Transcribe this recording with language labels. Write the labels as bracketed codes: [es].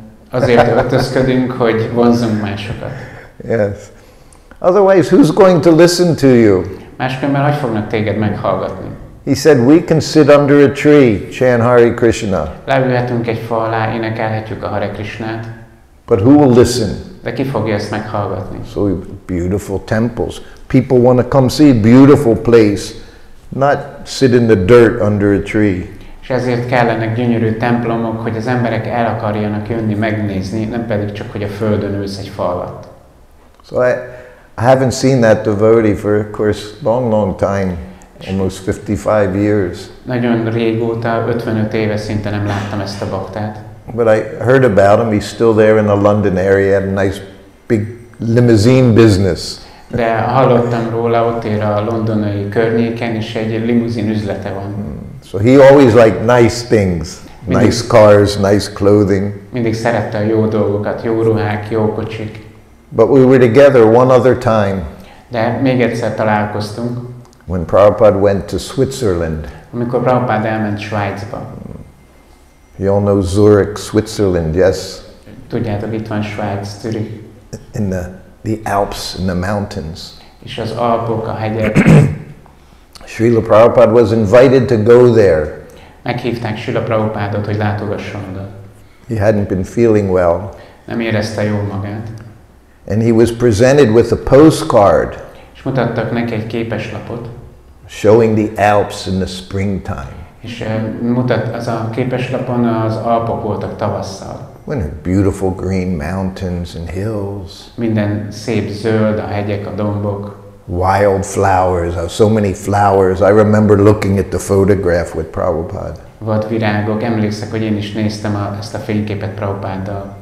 [hu] Azért öltözködünk, hogy vonzunk másokat. [en] Yes. Otherwise, who's going to listen to you? [hu] Máskülönben hogy fognak téged meghallgatni? [en] He said, we can sit under a tree, chant Hare Krishna. [hu] Leülhetünk egy fa alá, énekelhetjük a Hare Krishnát. [en] But who will listen? [hu] De ki fogja ezt meghallgatni? [en] So beautiful temples. People want to come see a beautiful place, not sit in the dirt under a tree. [hu] És ezért kellenek gyönyörű templomok, hogy az emberek el akarjanak jönni, megnézni, nem pedig csak, hogy a földön ülsz egy fa alatt. [en] So I haven't seen that devotee for, of course, long time. almost 55 years. [hu] Nagyon régóta, 55 éve szinte nem láttam ezt a baktát. [en] But I heard about him. He's still there in the London area. Had a nice big limousine business. [hu] De hallottam róla, ott ér a londonai környéken, és egy limuzin üzlete van. [en] So he always liked nice things, nice cars, nice clothing. [hu] Mindig szerette a jó dolgokat, jó ruhák, jó kocsik. [en] But we were together one other time. [hu] De még egyszer találkoztunk. [en] When Prabhupada went to Switzerland. [hu] Amikor Prabhupada elment Svájcba. [en] You all know Zurich, Switzerland, yes? [hu] Tudjátok, itt van Svájc, Zürich. [en] In the Alps, in the mountains. [hu] És az Alpok, a hegyek. [en] Srila Prabhupada was invited to go there. [hu] Meghívták Srila Prabhupádot, hogy látogasson oda. [en] He hadn't been feeling well. [hu] Nem érezte jól magát. [en] And he was presented with a postcard. [hu] És mutattak neki egy képeslapot. [en] Showing the Alps in the springtime. [hu] És az a képeslapon az Alpok voltak tavasszal. [en] When beautiful green mountains and hills. [hu] Minden szép zöld, a hegyek, a dombok. [en] Wild flowers, so many flowers. I remember looking at the photograph with Prabhupada. [hu] Vadvirágok, emlékszek, hogy én is néztem ezt a fényképet Prabhupáddal.